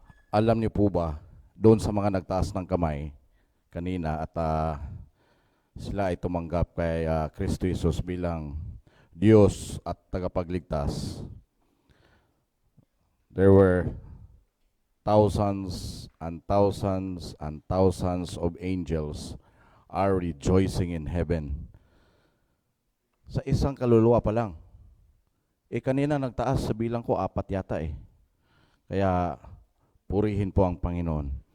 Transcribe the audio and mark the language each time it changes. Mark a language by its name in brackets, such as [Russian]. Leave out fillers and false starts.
[Filipino] Alam niyo po ba, doon sa mga nagtaas ng kamay kanina at sila ay tumanggap kay Kristo Jesus bilang Diyos at tagapagligtas. [English] There were thousands and thousands and thousands of angels are rejoicing in heaven. [Filipino] Sa isang kaluluwa pa lang. Kanina nagtaas sa bilang ko 4 yata Kaya purihin po ang Panginoon.